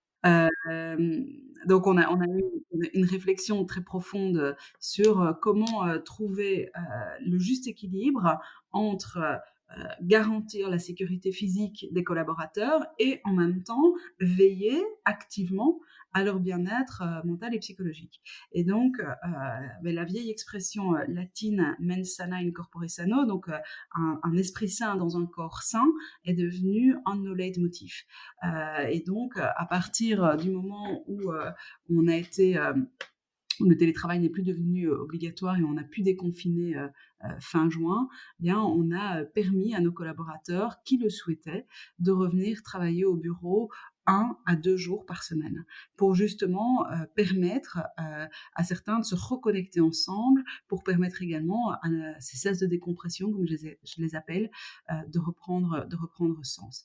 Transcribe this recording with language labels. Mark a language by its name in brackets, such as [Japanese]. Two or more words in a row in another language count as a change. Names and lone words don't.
[French] Hem, donc on a eu une réflexion très profonde, sur, comment, trouver, le juste équilibre entre, garantir la sécurité physique des collaborateurs et en même temps veiller activement à leur bien-être, mental et psychologique. Et donc, beh, la vieille expression, [Latin] latine «mens sana in corpore sano», [French] donc, un esprit sain dans un corps sain, est devenue un de nos leitmotifs. Et donc, à partir du moment où on a été, où le télétravail n'est plus devenu obligatoire et on a pu déconfiner fin juin, eh bien, on a permis à nos collaborateurs qui le souhaitaient de revenir travailler au bureau 1 à 2 jours par semaine pour justement permettre à certains de se reconnecter ensemble, pour permettre également à ces sas de décompression, comme je les appelle, de reprendre sens.